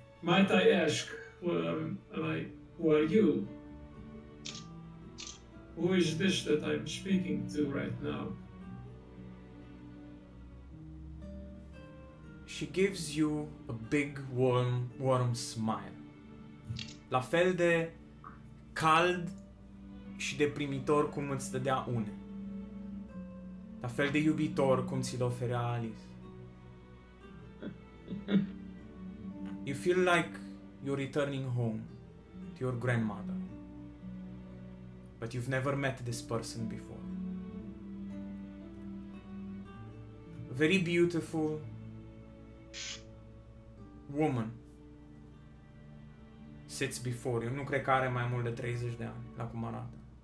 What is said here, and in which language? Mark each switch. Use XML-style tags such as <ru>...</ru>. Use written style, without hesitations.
<en>Might I ask, who are you? Who is this that I'm speaking to right now? She gives you a big warm smile.</en> <ro>La fel de cald și de primitor cum îți dădea Une. La fel de iubitor cum ți-l oferea Alice.</ro> <en>You feel like you're returning home to your grandmother. But you've never met this person before. Very beautiful woman sits before you.</en> <ro>Nu cred că are mai mult de 30 de ani, la cum arată.</ro>